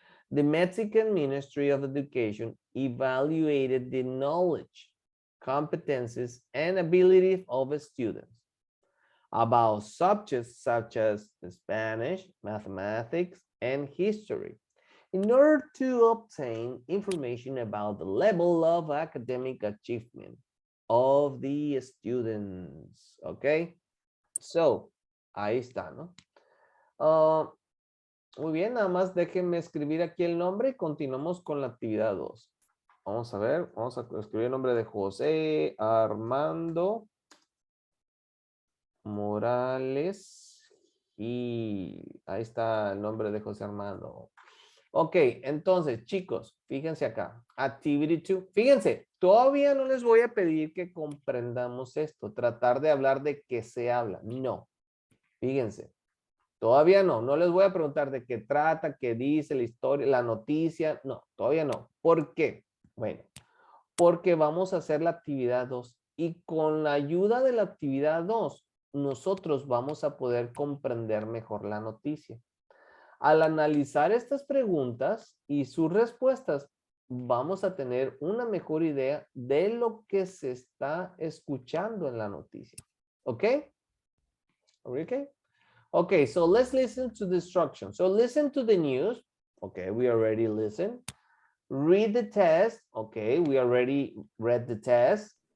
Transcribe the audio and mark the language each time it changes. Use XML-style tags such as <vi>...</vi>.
<en>The Mexican Ministry of Education evaluated the knowledge, competencies, and ability of students about subjects such as Spanish, mathematics, and history in order to obtain information about the level of academic achievement of the students.</en> <es>Okay, so ahí está, ¿no? Muy bien, nada más déjenme escribir aquí el nombre y continuamos con la actividad 2. Vamos a ver, vamos a escribir el nombre de José Armando Morales y ahí está el nombre de José Armando. Ok, entonces, chicos, fíjense acá. Activity 2. Fíjense, todavía no les voy a pedir que comprendamos esto. Tratar de hablar de qué se habla. No. Fíjense. Todavía no. No les voy a preguntar de qué trata, qué dice la historia, la noticia. No, todavía no. ¿Por qué? Bueno, porque vamos a hacer la actividad 2. Y con la ayuda de la actividad 2, nosotros vamos a poder comprender mejor la noticia. Al analizar estas preguntas y sus respuestas, vamos a tener una mejor idea de lo que se está escuchando en la noticia. ¿Ok? Okay?</es> <en>Okay, so let's listen to the instructions. So listen to the news. Okay, we already listened. Read the test. Okay, we already read the test.</en>